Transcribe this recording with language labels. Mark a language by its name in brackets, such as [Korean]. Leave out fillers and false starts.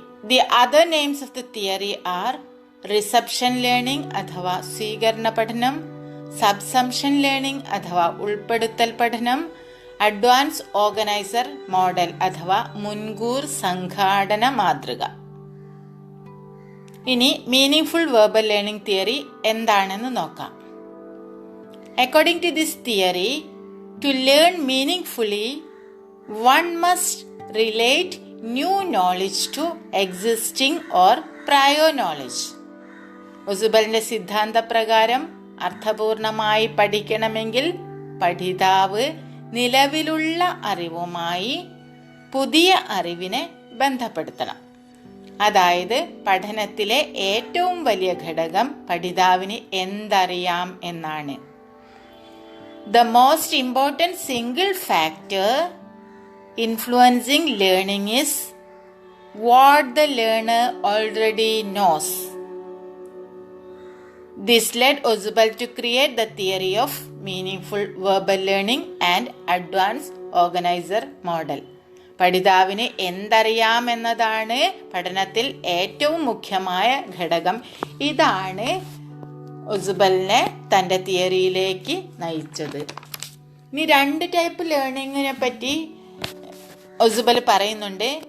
[English] The other names of the theory are reception learning [Malayalam] അഥവാ സ്വീകരണ പഠനം, [English] subsumption learning [Malayalam] അഥവാ ഉൾപ്പെടുത്തൽ പഠനം, [English] advance organiser model [Malayalam] അഥവാ മുൻകൂർ സംഘാടന മാതൃക. ഇനി meaning full verbal learning theory എന്താണെന്ന് നോക്കാം. [English] According to this theory, to learn meaningfully, one must relate new knowledge to existing or prior knowledge. [Malayalam] ഒസുബലിന്റെ സിദ്ധാന്ത പ്രകാരം അർത്ഥപൂർണമായി പഠിക്കണമെങ്കിൽ പഠിതാവ് നിലവിലുള്ള അറിവുമായി പുതിയ അറിവിനെ ബന്ധപ്പെടുത്തണം. അതായത് പഠനത്തിലെ ഏറ്റവും വലിയ ഘടകം പഠിതാവിന് എന്തറിയാം എന്നാണ്. [English] The most important single factor influencing learning is what the learner already knows. This led Ausubel to create the theory of meaningful verbal learning and advanced organizer model. [Malayalam] പഠിതാവിന് എന്തറിയാമെന്നതാണ് പഠനത്തിൽ ഏറ്റവും മുഖ്യമായ ഘടകം. ഇതാണ് ഒസുബലിനെ തൻ്റെ തിയറിയിലേക്ക് നയിച്ചത്. ഇനി 2 ടൈപ്പ് ലേണിങ്ങിനെ പറ്റി ഒസുബൽ പറയുന്നുണ്ട്.